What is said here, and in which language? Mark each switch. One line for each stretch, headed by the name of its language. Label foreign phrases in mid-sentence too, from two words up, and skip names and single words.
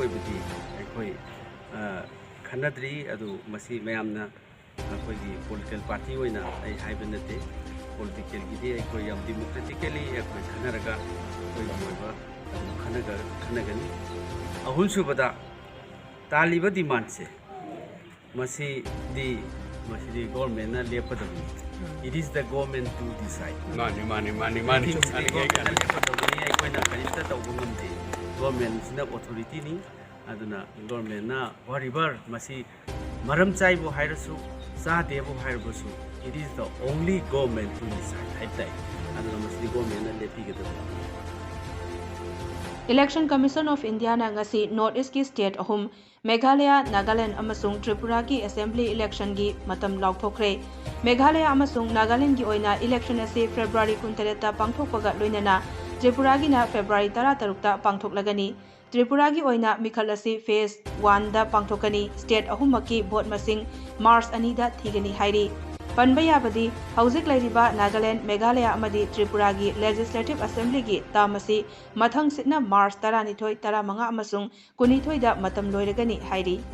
Manipuri: oibidi aikoi khanadri adu masi mayamna akoi
English: political party
Manipuri: oina ai haibanate political gi di aikoi yam democratically aikoi khanaraga koi oiba khanagani ahul subada taliba demand se masi di government na lepadami
English: it is the government to decide
Manipuri: money government sina authority ni aduna government na whatever masi maram chai bo hairasu sa debu hairasu
English: it is the only government to decide
Manipuri: haitai aduna masi government na lepi gadu Election Commission of India na ngasi North East ki state ahum Meghalaya, Nagaland amasung Tripura ki
English: assembly election
Manipuri: gi matam laukthokre Meghalaya amasung Nagaland gi oina election ase February 19 ta pangthokpaga loinana Tripura gi na February 13 ta pangthoklagani Tripura gi oina mikhal ase phase 1 da pangthokani state ahumaki vote masing March 2 da thigani hairi Panba yabadi hauzik lairiba Nagaland, Meghalaya amadi Tripura gi Legislative Assembly gi tamasi mathang sitna March 12 15 amasung 19 da matam loiragani hairi